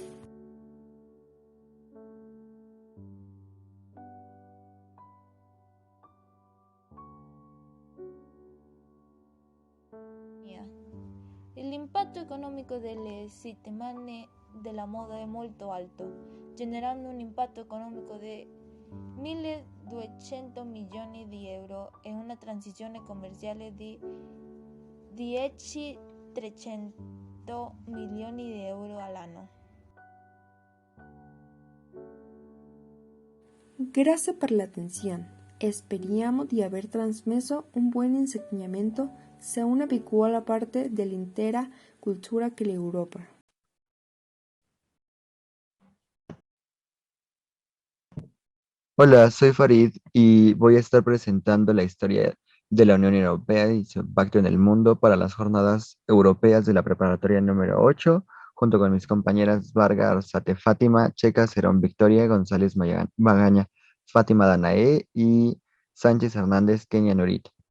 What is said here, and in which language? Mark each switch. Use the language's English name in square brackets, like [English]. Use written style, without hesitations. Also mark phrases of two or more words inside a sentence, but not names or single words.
[Italian] L'impatto economico delle settimane della moda è molto alto, generando un impatto economico di 1.200 milioni di euro e una transizione commerciale di 10.300 milioni di euro all'anno. Grazie per l'attenzione. Speriamo di aver trasmesso un buon insegnamento sia una piccola parte dell'intera cultura che l'Europa. [Spanish] Hola, soy Farid y voy a estar presentando la historia de la Unión Europea y su impacto en el mundo para las jornadas europeas de la preparatoria número 8, junto con mis compañeras Varga Arzate Fátima, Checa Cerón Victoria, González Magaña, Fátima Danae y Sánchez Hernández Kenia Norita.